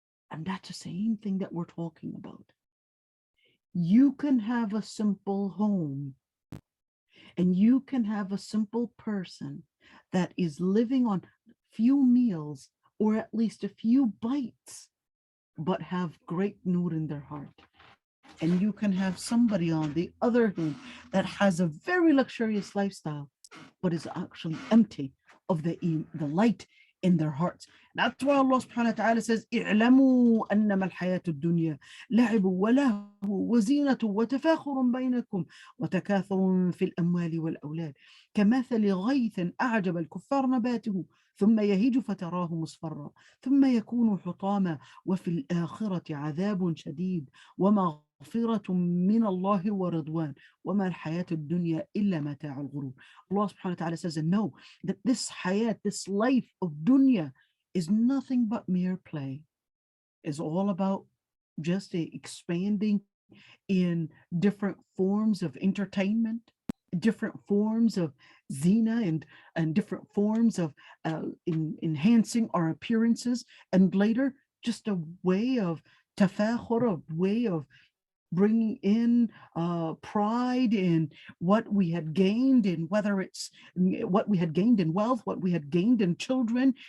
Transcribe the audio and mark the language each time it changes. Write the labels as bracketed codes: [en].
[en] And that's the same thing that we're talking about. You can have a simple home, and you can have a simple person that is living on few meals, or at least a few bites, but have great nur in their heart. And you can have somebody on the other hand that has a very luxurious lifestyle, but is actually empty of the light in their hearts. [ar] That's why Allah subhanahu wa ta'ala says, اعلموا أنما الحياة الدنيا لعب وله وزينة وتفاخر بينكم وتكاثر في الأموال والأولاد كمثل غيث أعجب الكفار نباته ثم يهيج فتراه مصفرا ثم يكون حطاما وفي الآخرة عذاب شديد ومغفرة من الله ورضوان وما الحياة الدنيا إلا متاع الغرور. [en] Allah subhanahu wa ta'ala says, and know that this hayat, this life of dunya, is nothing but mere play. Is all about just expanding in different forms of entertainment, different forms of zina, and different forms of enhancing our appearances, and later just a way of tafakhur, a way of bringing in pride in what we had gained, in whether it's what we had gained in wealth, what we had gained in children.